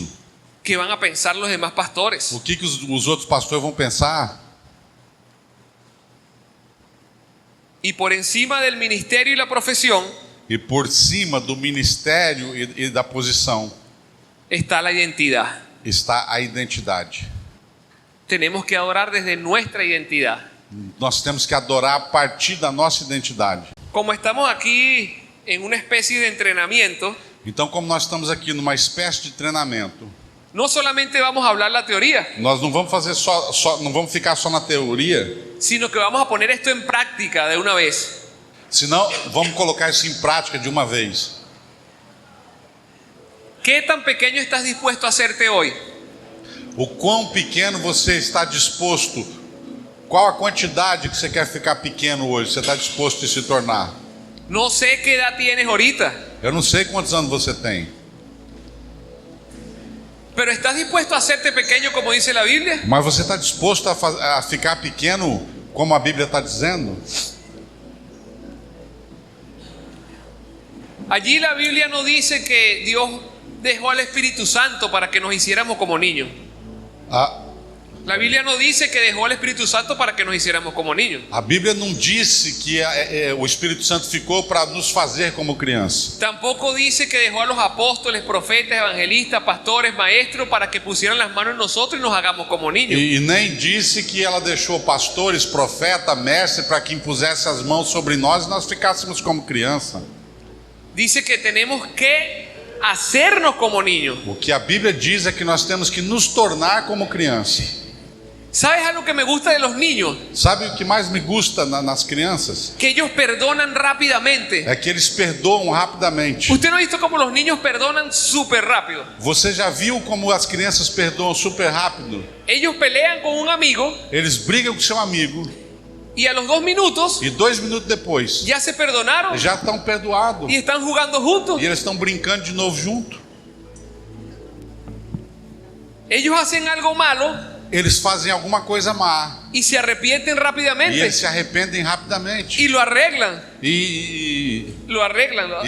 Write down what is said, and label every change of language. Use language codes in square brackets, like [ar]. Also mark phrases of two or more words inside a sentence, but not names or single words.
[es] ¿Qué van a pensar los demás pastores? [pt] O que os outros pastores vão pensar? [es] Y por encima del ministerio y la profesión [pt] E por cima do ministério e da posição [es] está la identidad. [pt] está a identidade. [es] Tenemos que adorar desde nuestra identidad. [pt] Nós temos que adorar a partir da nossa identidade. [es] Como estamos aquí en una especie de entrenamiento, [pt] Então, como nós estamos aqui numa espécie de treinamento, [es] no solamente vamos a hablar la teoría, [pt] nós não vamos fazer não vamos ficar só na teoria, [es] sino que vamos a poner esto en práctica de una vez. [pt] senão vamos colocar isso em prática de uma vez. [es] ¿Qué tan pequeño estás dispuesto a hacerte hoy? [pt] O quão pequeno você está disposto, qual a quantidade que você quer ficar pequeno hoje, você está disposto a se tornar? [es] No sé qué edad tienes ahorita, [pt] Eu não sei quantos anos você tem, [es] pero ¿estás dispuesto a hacerte pequeño como dice la Biblia? [pt] mas você está disposto a ficar pequeno como a Bíblia está dizendo? [es] Allí la Biblia no dice que Dios dejó al Espíritu Santo para que nos hiciéramos como niños. La Biblia no dice que dejó al Espíritu Santo para que nos hiciéramos como niños. [pt] A Bíblia não disse que o Espírito Santo ficou para nos fazer como criança. [es] Tampoco dice que dejó a los apóstoles, profetas, evangelistas, pastores, maestros para que pusieran las manos en nosotros y nos hagamos como niños. [pt] E nem disse que ela deixou pastores, profeta, mestre para que impusesse as mãos sobre nós e nós ficássemos como criança. [es] Dice que tenemos que hacernos como niños. [pt] O que a Bíblia diz é que nós temos que nos tornar como criança. [es] ¿Sabes algo que me gusta de los niños? [pt] Sabe o que mais [es] me gusta [pt] nas crianças? [es] Que ellos perdonan rápidamente. [pt] É que eles perdoam rapidamente. [es] ¿Usted no ha visto cómo los niños perdonan súper rápido? [pt] Você já viu como as crianças perdoam super rápido? [es] Ellos pelean con un amigo [pt] Eles brigam com seu amigo [es] y a los 2 minutos [pt] e 2 minutos depois [es] ya se perdonaron [pt] já estão perdoados. [es] y están jugando juntos. [pt] E eles estão brincando de novo junto. [es] Ellos hacen algo malo [pt] Eles fazem alguma coisa má [es] y se arrepienten [pt] e [es] rápidamente [pt] eles se arrependem rapidamente [es] y lo arreglan. [pt] e [es] Lo arreglan, ¿no?